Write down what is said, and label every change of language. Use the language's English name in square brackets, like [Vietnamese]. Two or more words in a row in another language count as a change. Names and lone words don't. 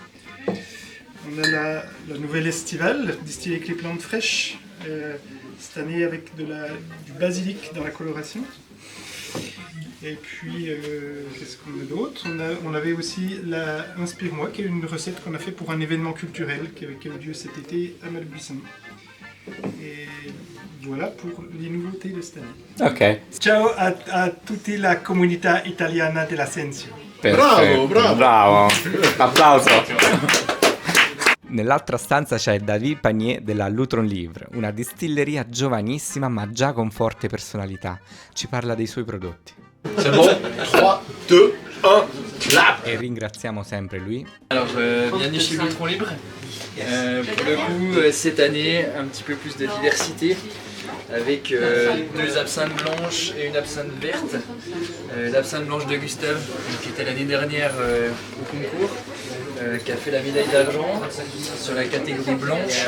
[French] On a la nouvelle estivale, distillée avec les plantes fraîches, cette année avec du basilic dans la coloration. Et puis, qu'est-ce qu'on a d'autre? On avait aussi la Inspire-moi, qui est une recette qu'on a fait pour un événement culturel qui a eu lieu cet été à Malbuisson. Et voilà pour les nouveautés de cette année. Ok. [Italian] Ciao a tutta la comunità italiana dell'Assenzio. Bravo, bravo. Bravo. Applauso. Nell'altra stanza c'è David Panier della Lutron Livre, una distilleria giovanissima ma già con forte personalità. Ci parla dei suoi prodotti. [French] C'est bon. 3, 2, 1, clap. [Italian] E ringraziamo sempre lui. [French] Alors, bienvenue chez Lutron Libre. Pour le coup, cette année, un petit peu plus de diversité, avec 2 absinthes blanches et une absinthe verte. L'absinthe blanche de Gustave, qui était l'année dernière au concours, qui a fait la médaille d'argent sur la catégorie blanche.